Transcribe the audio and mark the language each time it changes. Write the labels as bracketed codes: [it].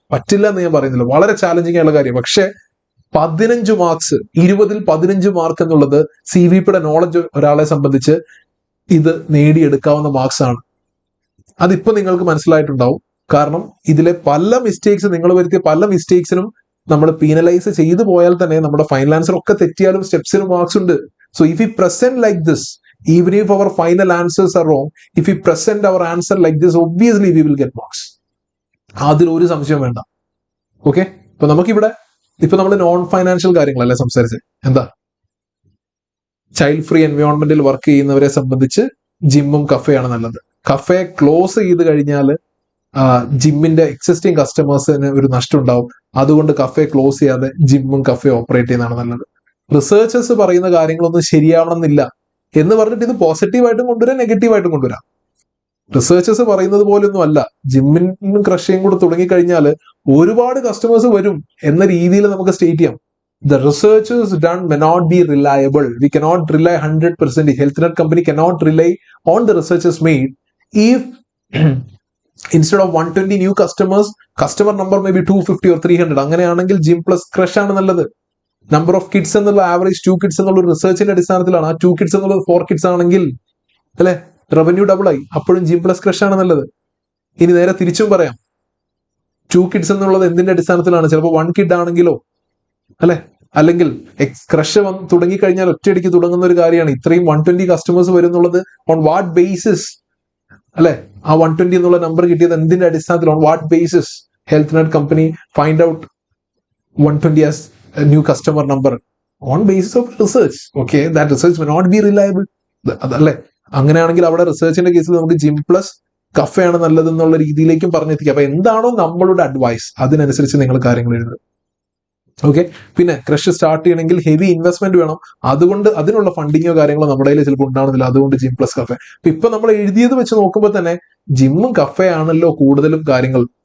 [ml] പറ്റില്ല എന്ന് ഞാൻ പറയുന്നില്ല, വളരെ ചാലഞ്ചിങ് ആയിട്ടുള്ള കാര്യം. പക്ഷെ 15 മാർക്സ്, 20ൽ 15 മാർക്ക് എന്നുള്ളത് CVPയുടെ നോളജ് ഒരാളെ സംബന്ധിച്ച് ഇത് നേടിയെടുക്കാവുന്ന മാർക്സ് ആണ്. അതിപ്പോ നിങ്ങൾക്ക് മനസ്സിലായിട്ടുണ്ടാവും. കാരണം ഇതിലെ പല മിസ്റ്റേക്സ്, നിങ്ങൾ വരുത്തിയ പല മിസ്റ്റേക്സിനും നമ്മൾ പീനലൈസ് ചെയ്തു പോയാൽ തന്നെ നമ്മുടെ ഫൈനൽ ആൻസർ ഒക്കെ തെറ്റിയാലും സ്റ്റെപ്സിന് മാർക്സ് ഉണ്ട്. [en] So if you present like this, even if our final answers are wrong, if we present our answer like this, obviously we will get marks. [ml] അതിൽ ഒരു സംശയം വേണ്ട. ഓക്കെ, ഇപ്പൊ നമുക്കിവിടെ നമ്മൾ നോൺ ഫൈനാൻഷ്യൽ കാര്യങ്ങളല്ലേ സംസാരിച്ചത്. എന്താ? ചൈൽഡ് ഫ്രീ എൻവയോൺമെന്റിൽ വർക്ക് ചെയ്യുന്നവരെ സംബന്ധിച്ച് ജിമ്മും കഫേയാണ് നല്ലത്. കഫേ ക്ലോസ് ചെയ്ത് കഴിഞ്ഞാൽ ജിമ്മിന്റെ എക്സിസ്റ്റിംഗ് കസ്റ്റമേഴ്സിന് ഒരു നഷ്ടം ഉണ്ടാവും. അതുകൊണ്ട് കഫേ ക്ലോസ് ചെയ്യാതെ ജിമ്മും കഫേ ഓപ്പറേറ്റ് ചെയ്യുന്നതാണ് നല്ലത്. റിസർച്ചേഴ്സ് പറയുന്ന കാര്യങ്ങളൊന്നും ശരിയാവണമെന്നില്ല എന്ന് പറഞ്ഞിട്ട് ഇത് പോസിറ്റീവായിട്ടും കൊണ്ടുവരാം, നെഗറ്റീവായിട്ടും കൊണ്ടുവരാം. റിസർച്ചേഴ്സ് പറയുന്നത് പോലൊന്നും അല്ല. ജിമ്മിനും ക്രഷയും കൂടെ തുടങ്ങിക്കഴിഞ്ഞാൽ ഒരുപാട് കസ്റ്റമേഴ്സ് വരും എന്ന രീതിയിൽ നമുക്ക് സ്റ്റേറ്റ് ചെയ്യാം. [en] The researchers done may not be reliable. We cannot rely 100%. Health net company cannot rely on the researchers made. If instead of 120 new customers, customer number may be 250 or 300. [ml] അങ്ങനെയാണെങ്കിൽ gym plus crush ആണ് നല്ലത്. Number of kids എന്നുള്ള average 2 kids എന്നുള്ള റിസർച്ചിന്റെ അടിസ്ഥാനത്തിലാണ്. ആ 2 kids എന്നുള്ളത് 4 kids ആണെങ്കിൽ അല്ലെ റവന്യൂ ഡബിൾ ആയി. അപ്പോഴും ജിം പ്ലസ് ക്രഷ് ആണ് നല്ലത്. ഇനി നേരെ തിരിച്ചും പറയാം. 2 കിഡ്സ് എന്നുള്ളത് എന്തിന്റെ അടിസ്ഥാനത്തിലാണ്? ചിലപ്പോൾ 1 കിഡ് ആണെങ്കിലോ, അല്ലെ? അല്ലെങ്കിൽ ക്രഷ് തുടങ്ങിക്കഴിഞ്ഞാൽ ഒറ്റയടിക്ക് തുടങ്ങുന്ന ഒരു കാര്യമാണ്. ഇത്രയും 120 കസ്റ്റമേഴ്സ് വരും എന്നുള്ളത് [en] on what basis, [ml] അല്ലെ? ആ 120 എന്നുള്ള നമ്പർ കിട്ടിയത് എന്തിന്റെ അടിസ്ഥാനത്തിൽ? [en] On what basis health net company find out 120 as a new customer number? On basis of research. Okay, that research may not be reliable. [ml] അതല്ലേ? അങ്ങനെയാണെങ്കിൽ അവിടെ റിസർച്ചിന്റെ കേസിൽ നമുക്ക് ജിം പ്ലസ് കഫേ ആണ് നല്ലതെന്നുള്ള രീതിയിലേക്കും പറഞ്ഞെത്തിക്കുക. അപ്പൊ എന്താണോ നമ്മളുടെ അഡ്വൈസ് അതിനനുസരിച്ച് നിങ്ങൾ കാര്യങ്ങൾ എഴുതുക. ഓക്കെ, പിന്നെ ക്രഷ് സ്റ്റാർട്ട് ചെയ്യണമെങ്കിൽ ഹെവി ഇൻവെസ്റ്റ്മെന്റ് വേണം. അതുകൊണ്ട് അതിനുള്ള ഫണ്ടിങ്ങോ കാര്യങ്ങളോ നമ്മുടെ കയ്യിൽ ചിലപ്പോൾ ഉണ്ടാകുന്നില്ല. അതുകൊണ്ട് ജിം പ്ലസ് കഫേ. ഇപ്പൊ നമ്മൾ എഴുതിയത് വെച്ച് നോക്കുമ്പോൾ തന്നെ ജിമ്മും കഫേ ആണല്ലോ കൂടുതലും കാര്യങ്ങൾ.